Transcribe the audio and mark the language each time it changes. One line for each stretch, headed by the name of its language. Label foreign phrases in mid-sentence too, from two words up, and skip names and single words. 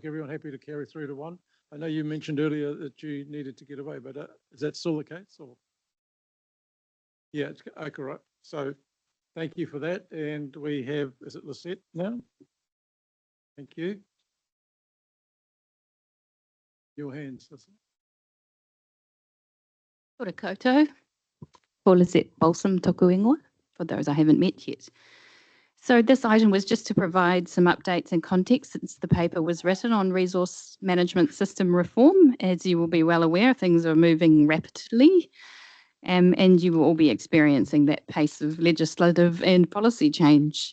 English: Everyone happy to carry through to 1? I know you mentioned earlier that you needed to get away, but is that still the case? Or? Yeah, it's okay, right. So thank you for that. And we have, is it Lisette now? Thank you. Your hands, Lisette.
Māori: Kia ora koutou. Ko Lisette Balsam toku ingoa,
English: for those I haven't met yet. So this item was just to provide some updates and context since the paper was written on resource management system reform. As you will be well aware, things are moving rapidly, and you will all be experiencing that pace of legislative and policy change.